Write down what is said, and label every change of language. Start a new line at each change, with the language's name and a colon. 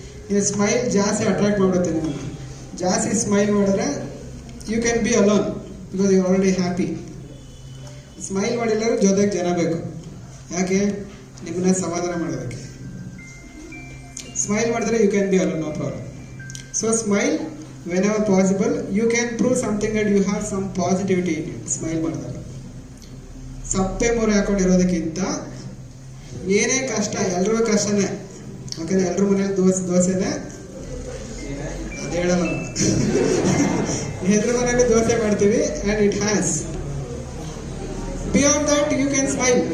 Kannada: ಈ ಸ್ಮೈಲ್ ಜಾಸ್ತಿ ಅಟ್ರಾಕ್ಟ್ ಮಾಡುತ್ತೆ ನಿಮ್ಮನ್ನು. ಜಾಸ್ತಿ ಸ್ಮೈಲ್ ಮಾಡಿದ್ರೆ
English: You can be alone because you already happy.
Kannada: Smile ಮಾಡಿಲ್ಲರೂ ಜೊತೆಗೆ ಜನ ಬೇಕು. ಯಾಕೆ? ನಿಮ್ಮನ್ನ ಸಮಾಧಾನ ಮಾಡೋದಕ್ಕೆ.
English: Smile ಮಾಡಿದ್ರೆ you can be alone, no problem. So smile whenever possible. You can prove something that you have some positivity in it.
Kannada: Smile ಮಾಡಿದಾಗ ಸಪ್ಪೆ ಮೊರೆ ಹಾಕೊಂಡಿರೋದಕ್ಕಿಂತ ಏನೇ ಕಷ್ಟ, ಎಲ್ರಿಗೂ ಕಷ್ಟನೇ. ಯಾಕಂದ್ರೆ ಎಲ್ರ ಮನೇಲಿ ದೋಸೆನೇ, ಅದು ಹೇಳಲ್ಲ. ಎಲ್ರ ಮನೇಲಿ ದೋಸೆ ಮಾಡ್ತೀವಿ
English: And it has. Beyond that you can smile.